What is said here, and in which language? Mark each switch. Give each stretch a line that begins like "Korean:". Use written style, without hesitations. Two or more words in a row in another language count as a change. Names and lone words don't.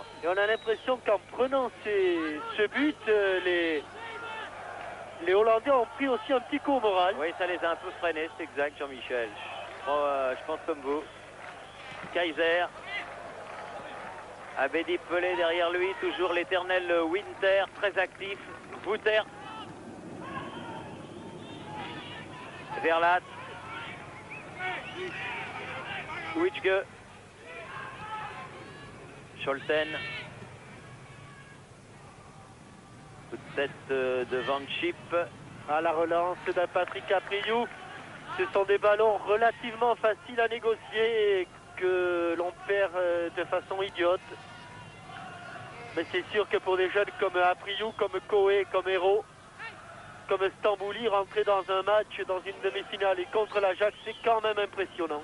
French: Et on a l'impression qu'en prenant ce but, les Hollandais ont pris aussi un petit coup au moral. Oui, ça les a un peu freinés, c'est exact, Jean-Michel. Je pense comme vous. Kaiser. Abedi Pelé derrière lui, toujours l'éternel Winter, très actif. Wouter. Verlat. Witschke. Scholten. Coup de tête de Van Schip. À la relance d'un Patrick Apriou. Ce sont des ballons relativement faciles à négocier et que l'on perd de façon idiote. Mais c'est sûr que pour des jeunes comme Apriou, comme Coé, comme Hérault, comme Stambouli, rentrer dans un match, dans une demi-finale et contre l'Ajax, c'est quand même impressionnant.